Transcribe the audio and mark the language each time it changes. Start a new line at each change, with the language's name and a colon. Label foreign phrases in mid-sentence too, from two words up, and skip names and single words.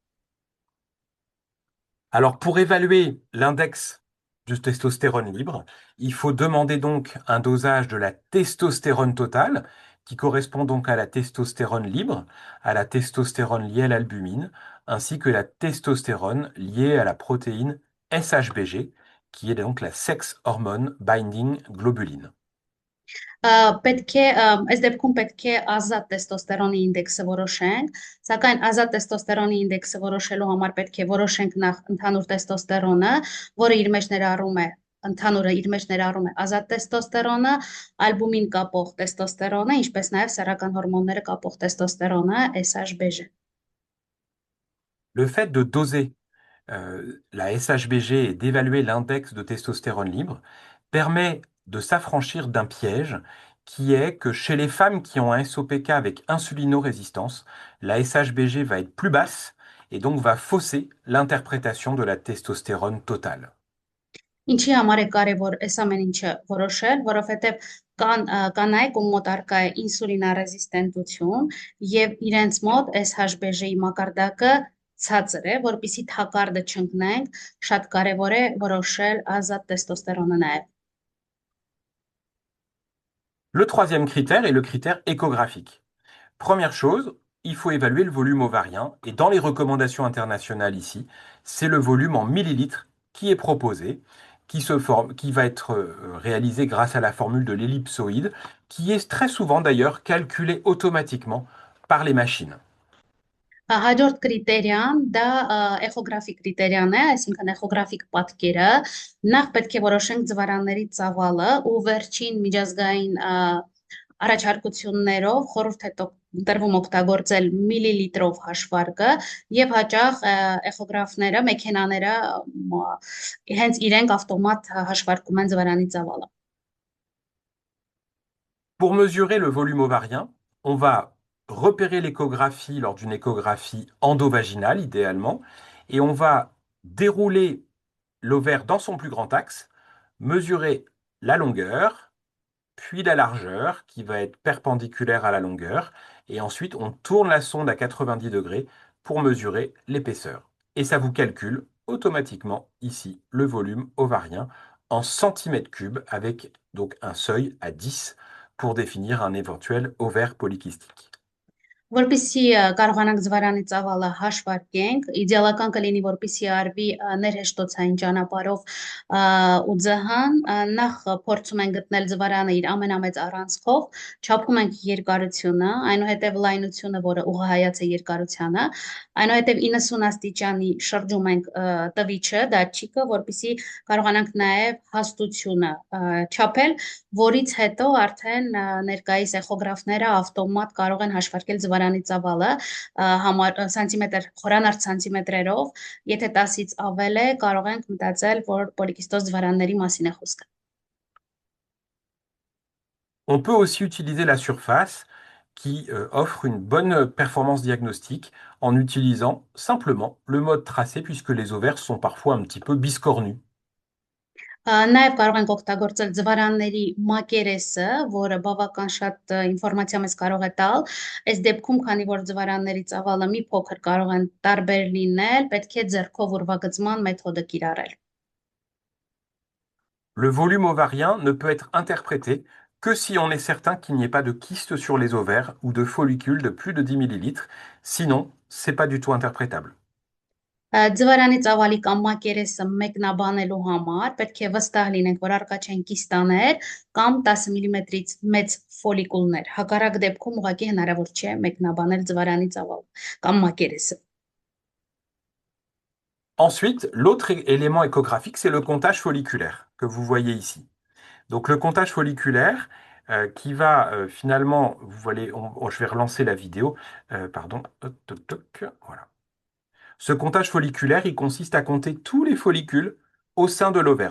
French: Alors, pour évaluer l'index du testostérone libre, il faut demander donc un dosage de la testostérone totale, qui correspond donc à la testostérone libre, à la testostérone liée à l'albumine, ainsi que la testostérone liée à la protéine SHBG, qui est donc la
English: Sex Hormone Binding Globulin.
Armenian: Պետք է այս դեպքում պետք է ազատ տեստոստերոնի ինդեքսը որոշենք, սակայն ազատ տեստոստերոնի ինդեքսը որոշելու համար պետք է որոշենք նախ ընդհանուր տեստոստերոնը, որը իր մեջ ներառում է ընդհանուրը իր մեջ ներառում է ազատ տեստոստերոնը, ալբումին կապող տեստոստերոնը, ինչպես նաև սեռական հորմոնները կապող տեստոստերոնը,
English: SHBG.
French: Le fait de doser la SHBG et d'évaluer l'index de testostérone libre permet de s'affranchir d'un piège qui est que chez les femmes qui ont un SOPK avec insulinorésistance, la SHBG va être plus basse et donc va fausser l'interprétation de la testostérone totale.
Armenian: Ինչի համար է կարևոր այս ամեն ինչը որոշել, որովհետև կան կանայք, ում մոտ արկա է ինսուլինարեզիստենտություն եւ իրենց մոտ SHBG-ի մակարդակը ցածր է, որպեսզի թակարդը չընկնենք, շատ կարևոր է որոշել ազատ տեստոստերոնը նաև։
French: Le troisième critère est le critère échographique. Première chose, il faut évaluer le volume ovarien et dans les recommandations internationales ici, c'est le volume en millilitres qui est proposé, qui va être réalisé grâce à la formule de l'ellipsoïde, qui est très souvent d'ailleurs calculée automatiquement par les machines.
Armenian: Հաջորդ կրիտերիան դա էխոգրաֆիկ կրիտերիան է, այսինքն էխոգրաֆիկ պատկերը, նախ պետք է որոշենք ձվարանների ծավալը ու վերջին միջազգային առաջարկություններով խորհուրդ է տրվում օգտագործել միլիլիտրով հաշվարկը եւ հաճախ էխոգրաֆները, մեքենաները հենց իրենք ավտոմատ հաշվարկում են ձվարանի ծավալը։
French: Pour mesurer le volume ovarien, on va repérer l'échographie lors d'une échographie endovaginale, idéalement, et on va dérouler l'ovaire dans son plus grand axe, mesurer la longueur, puis la largeur, qui va être perpendiculaire à la longueur, et ensuite on tourne la sonde à 90 degrés pour mesurer l'épaisseur. Et ça vous calcule automatiquement ici le volume ovarien en centimètres cubes avec donc un seuil à 10 pour définir un éventuel ovaire polykystique.
Armenian: Որպեսզի կարողանանք ձվարանի ծավալը հաշվարկենք, իդեալական կլինի, որպեսզի արվի ներհեշտոցային ճանապարհով ու ձհան, նախ փորձում ենք գտնել ձվարանը իր ամենամեծ առանցքով, չափում ենք երկարությունը, այնուհետև լայնությունը, որը ուղղահայաց է երկարությանը, այնուհետև 90 աստիճանի շրջում ենք տվիչը, դատչիկը, որպեսզի կարողանանք նաև հաստությունը չափել, որից հետո արդեն ներկայիս էխոգրաֆները ավտոմատ կարող են հաշվարկել ձվարանի ծավալը սանտիմետր, խորանարդ սանտիմետրերով, եթե 10-ից ավել է, կարող ենք մտածել, որ պոլիկիստոզ ձվարանների մասին է խոսքը։
French: On peut aussi utiliser la surface qui offre une bonne performance diagnostique en utilisant simplement le mode tracé puisque les ovaires sont parfois un petit peu biscornus.
Armenian: Նաև կարող ենք օգտագործել ձվարանների մակերեսը, որը բավական շատ ինֆորմացիա մեզ կարող է տալ։ Այս դեպքում, քանի որ ձվարանների ծավալը մի փոքր կարող են տարբեր լինել, պետք է ձեռքով ուրվագծման մեթոդը կիրառել։
French: Le volume ovarien ne peut être interprété que si on est certain qu'il n'y ait pas de kyste sur les ovaires ou de follicules de plus de 10 millilitres. Sinon, c'est pas du tout interprétable.
Armenian: Ձվարանի ծավալի կամ մակերեսը մեկնաբանելու համար պետք է վստահ լինենք, որ առկա չեն կիստաներ կամ 10 մմ-ից մեծ ֆոլիկուլներ։ Հակառակ դեպքում ուղղակի հնարավոր չէ մեկնաբանել ձվարանի ծավալը կամ մակերեսը։
French: Ensuite, l'autre élément échographique, c'est le comptage folliculaire que vous voyez ici. Donc le comptage folliculaire qui va finalement, vous voyez, je vais relancer la vidéo, pardon, voilà. Ce comptage folliculaire, il consiste à compter tous les follicules au sein de l'ovaire.